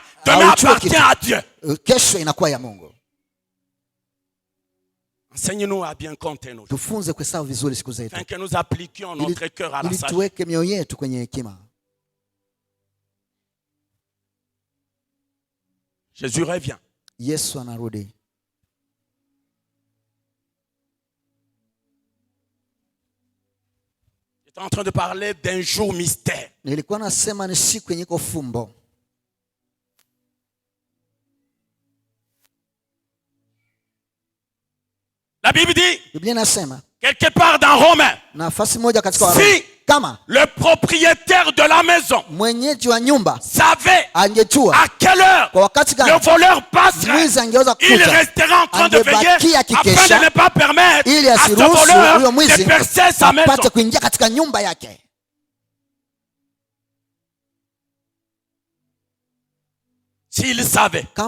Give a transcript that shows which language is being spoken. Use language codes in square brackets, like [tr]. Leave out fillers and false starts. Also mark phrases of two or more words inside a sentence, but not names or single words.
[fr] Demain appartient à Dieu. Enseigne-nous à bien compter nos jours, afin que nous appliquions notre cœur à la sagesse. Jésus revient. [sw] Yesu anarudi. [fr] J'étais en train de parler d'un jour mystère. [sw] Nilikuwa nasema ni siku yenye iko fumbo. [fr] La Bible dit, [sw] Biblia inasema [fr] quelque part dans Romains, [sw] nafasi moja katika Warumi, [fr] si le propriétaire de la maison [sw] mwenyeji wa nyumba [fr] savait [sw] angejua [fr] à quelle heure le voleur passerait, il restera en train de veiller afin de ne pas permettre à ce voleur de percer sa maison. S'il savait.